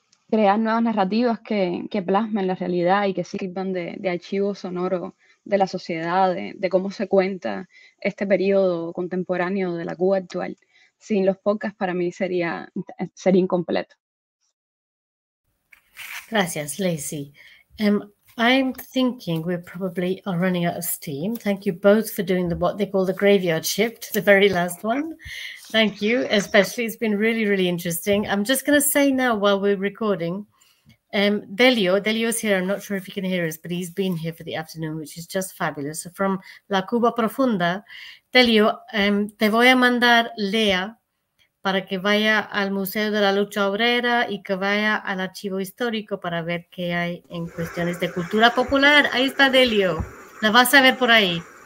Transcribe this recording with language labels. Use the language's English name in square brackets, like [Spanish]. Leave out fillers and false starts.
[Spanish] crear nuevas narrativas que plasmen la realidad y que sirvan de archivo sonoro de la sociedad, de cómo se cuenta este periodo contemporáneo de la Cuba actual. Sin los podcasts para mí sería incompleto. Gracias, Leysi. [English] I'm thinking we probably are running out of steam. Thank you both for doing what they call the graveyard shift, the very last one. Thank you, especially. It's been really, really interesting. I'm just going to say now while we're recording, Delio's here. I'm not sure if he can hear us, but he's been here for the afternoon, which is just fabulous. So from [Spanish] La Cuba Profunda, Delio, te voy a mandar Leah para que vaya al Museo de la Lucha Obrera y que vaya al archivo histórico para ver qué hay en cuestiones de cultura popular. Ahí está Delio, la vas a ver por ahí.